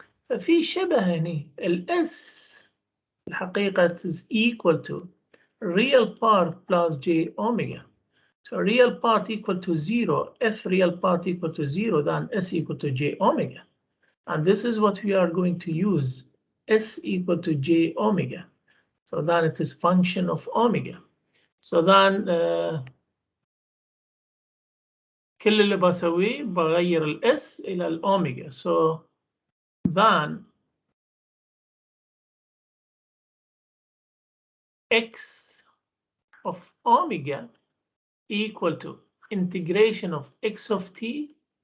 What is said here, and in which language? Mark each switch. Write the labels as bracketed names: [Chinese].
[Arabic] ففي شبه هنا [English] S [Arabic] الحقيقة [English] is equal to real part plus j omega. So real part equal to 0, f real part equal to 0, then S equal to j omega. And this is what we are going to use, S equal to j omega. So then it is function of omega. So then [Arabic] كل اللي بسويه بغير الاس الى الاوميجا. [English] So then x of omega equal to integration of x of t